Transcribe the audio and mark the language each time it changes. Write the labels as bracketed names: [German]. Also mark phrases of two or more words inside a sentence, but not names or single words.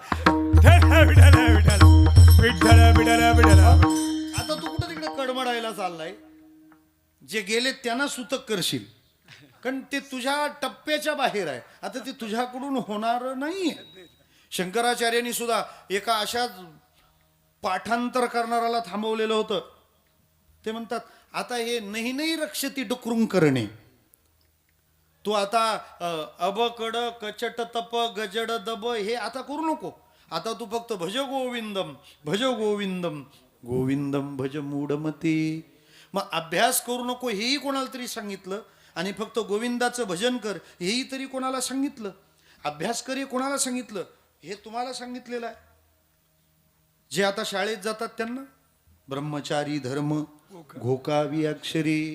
[Marathi] आता तू कुठं तिकडे कडमडायला चाललाय, जे गेले त्यांना सूतक करशील, कारण ते तुझ्या टप्प्याच्या बाहेर आहे. आता ते तुझ्याकडून होणार नाही. शंकराचार्यांनी सुद्धा एका अशाच पाठांतर करणाराला थांबवलेलं होतं. ते म्हणतात आता हे [Sanskrit] नाही नाही रक्षती डुकरून करणे, [Marathi] तू आता अबकड कचट तप गजड दब हे आता करू नको. आता तू फक्त [Sanskrit] भज गोविंदम गोविंदम भज मूढमती. [Marathi] मग अभ्यास करू नको हेही कोणाला तरी सांगितलं, आणि फक्त गोविंदाचं भजन कर हेही तरी कोणाला सांगितलं. अभ्यास कर हे कोणाला सांगितलं? हे तुम्हाला सांगितलेलं आहे. जे आता शाळेत जातात त्यांना ब्रह्मचारी धर्म घोकावी अक्षरी.